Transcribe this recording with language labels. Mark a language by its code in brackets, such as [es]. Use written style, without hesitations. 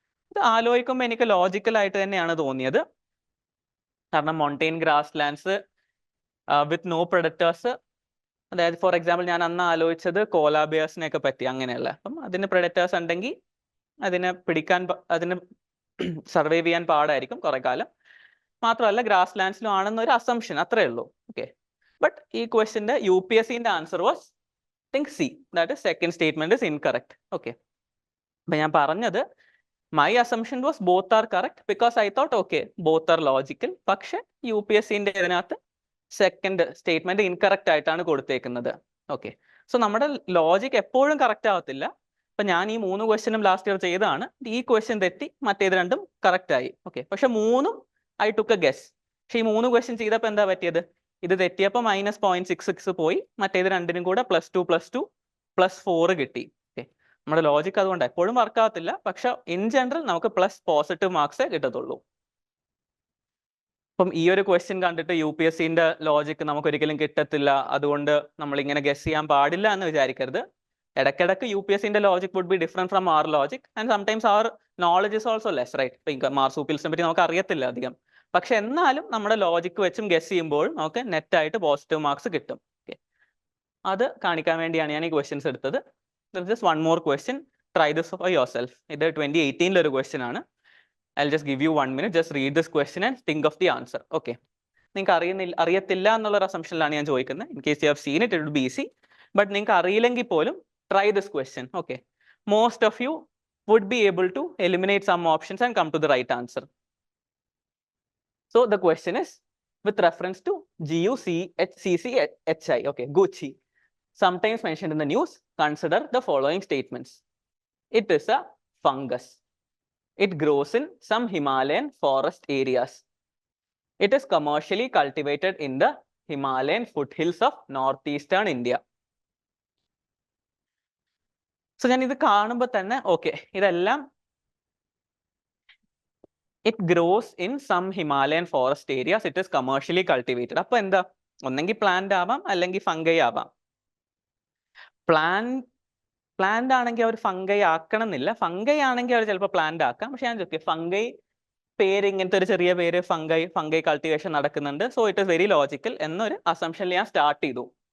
[ml] ഇത് ആലോചിക്കുമ്പോൾ എനിക്ക് ലോജിക്കൽ ആയിട്ട് തന്നെയാണ് തോന്നിയത്. കാരണം മൊണ്ടൈൻ ഗ്രാസ് ലാൻഡ്സ് വിത്ത് നോ പ്രൊഡക്റ്റേഴ്സ്, അതായത് ഫോർ എക്സാമ്പിൾ ഞാൻ അന്ന് ആലോചിച്ചത് കോലാബിയേഴ്സിനെ ഒക്കെ പറ്റി അങ്ങനെയല്ല. അപ്പം അതിന് പ്രൊഡക്റ്റേഴ്സ് ഉണ്ടെങ്കിൽ അതിനെ അതിന് സർവൈവ് ചെയ്യാൻ പാടായിരിക്കും കുറെ കാലം. മാത്രമല്ല ഗ്രാസ് ലാൻഡ്സിലും ആണെന്നൊരു അസംഷൻ, അത്രേ ഉള്ളൂ. [en] okay, but [ml] ഈ ക്വസ്റ്റിന്റെ UPSCന്റെ [en] Answer was think C, that is second statement is incorrect. Okay, but [ml] ഞാൻ പറഞ്ഞത് [en] my assumption was both are correct because I thought okay both are logical. [ml] പക്ഷെ UPSCന്റെ ഇതിനകത്ത് സെക്കൻഡ് സ്റ്റേറ്റ്മെന്റ് ഇൻകറക്റ്റ് ആയിട്ടാണ് കൊടുത്തേക്കുന്നത്. Okay, so നമ്മുടെ logic എപ്പോഴും correct ആവത്തില്ല. അപ്പൊ ഞാൻ ഈ 3 ക്വസ്റ്റ്യനും ലാസ്റ്റ് ഇയർ ചെയ്തതാണ്. ഈ ക്വസ്റ്റ്യൻ തെറ്റി, മറ്റേത് രണ്ടും കറക്റ്റ് ആയി. ഓക്കെ, പക്ഷെ 3ഉം [en] I took a guess. [ml] പക്ഷെ ഈ 3 ക്വസ്റ്റ്യൻ ചെയ്തപ്പോൾ എന്താ പറ്റിയത്? ഇത് തെറ്റിയപ്പോൾ -0.66 പോയി, മറ്റേത് രണ്ടിനും കൂടെ +2 +2 +4 കിട്ടി. ഓക്കെ, നമ്മുടെ ലോജിക് അതുകൊണ്ട് എപ്പോഴും വർക്ക് ആവത്തില്ല. പക്ഷെ ഇൻ ജനറൽ നമുക്ക് പോസിറ്റീവ് മാർക്സേ കിട്ടത്തുള്ളൂ. അപ്പം ഈ ഒരു ക്വസ്റ്റ്യൻ കണ്ടിട്ട് UPSCന്റെ ലോജിക് നമുക്ക് ഒരിക്കലും കിട്ടത്തില്ല, അതുകൊണ്ട് നമ്മൾ ഇങ്ങനെ ഗസ് ചെയ്യാൻ പാടില്ല എന്ന് വിചാരിക്കരുത്. ഇടയ്ക്കിടയ്ക്ക് [en] UPSCന്റെ logic would be different from our logic and sometimes our knowledge is also less, right? [ml] മാർസൂപ്പിൽസിനെ പറ്റി നമുക്ക് അറിയത്തില്ല അധികം, പക്ഷെ എന്നാലും നമ്മുടെ ലോജിക്ക് വെച്ചും ഗസ് ചെയ്യുമ്പോൾ നമുക്ക് നെറ്റ് ആയിട്ട് പോസിറ്റീവ് മാർക്സ് കിട്ടും. [en] okay, [ml] അത് കാണിക്കാൻ വേണ്ടിയാണ് ഞാൻ ഈ ക്വസ്റ്റ്യൻസ് എടുത്തത്. [en] Just one more question, try this for yourself. [ml] ഇത് 2018 ഒരു ക്വസ്റ്റ്യൻ ആണ്. [en] I'll just give you 1 minute, just read this question and think of the answer. [ml] Okay, നിങ്ങൾക്ക് അറിയത്തില്ല എന്നുള്ള ഒരു അസംഷനിലാണ് ഞാൻ ചോദിക്കുന്നത്. [en] In case you have seen it, it will be easy. But [ml] നിങ്ങൾക്ക് അറിയില്ലെങ്കിൽ പോലും [en] try this question. Okay, most of you would be able to eliminate some options and come to the right answer. So the question is with reference to GUCCHI. Okay, Gucci, sometimes mentioned in the news. Consider the following statements. It is a fungus. It grows in some Himalayan forest areas. It is commercially cultivated in the Himalayan foothills of northeastern India. [ml] So ഞാൻ ഇത് കാണുമ്പോൾ തന്നെ okay, ഇതെല്ലാം [en] it grows in some Himalayan forest areas. It is commercially cultivated. [ml] അപ്പോൾ എന്താ? ഒന്നെങ്കിൽ plant ആവാം, അല്ലെങ്കിൽ ഫംഗൈ ആവാം. പ്ലാന്റ് ആണെങ്കിൽ അവർ ഫംഗൈ ആക്കണം എന്നില്ല, ഫംഗൈ ആണെങ്കിൽ അവർ ചിലപ്പോൾ പ്ലാന്റ് ആക്കാം. പക്ഷെ ഞാൻ ചോദിക്കുക, ഫംഗൈ പേര് ഇങ്ങനത്തെ ഒരു ചെറിയ പേര് ഫംഗൈ കൾട്ടിവേഷൻ നടക്കുന്നുണ്ട്, [en] so it is very logical [ml] എന്നൊരു അസംഷനിൽ ഞാൻ സ്റ്റാർട്ട് ചെയ്തു.